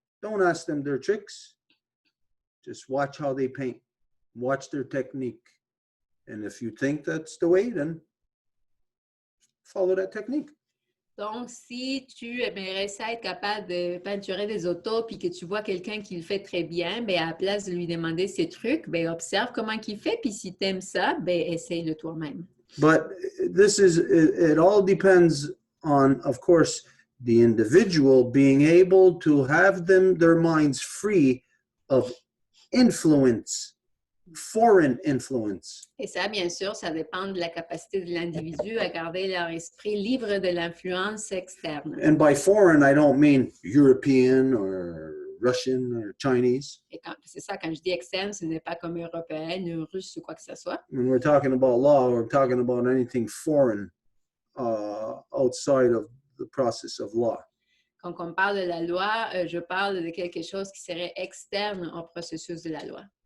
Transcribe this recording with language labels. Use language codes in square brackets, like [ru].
[en] Don't ask them their tricks. Just watch how they paint. Watch their technique. And if you think that's the way, then follow that technique. [fr] Donc, si tu aimerais ça être capable de peinturer des autos puis que tu vois quelqu'un qui le fait très bien, ben à la place de lui demander ses trucs, ben observe comment il fait, puis si tu aimes ça, ben essaye-le toi-même. [en] But it all depends on, of course, the individual being able to have their minds free of influence, foreign influence. [fr] Et ça, bien sûr, ça dépend de la capacité de l'individu à garder leur esprit libre de l'influence externe. [en] And by foreign, I don't mean European or Russian or Chinese. [fr] Et c'est ça, quand je dis externe, ce n'est pas comme européenne, russe ou quoi que ce soit. [en] When we're talking about law, we're talking about anything foreign outside of the process of law. [fr] Quand on parle de la loi, je parle de quelque chose qui serait externe au processus de la loi.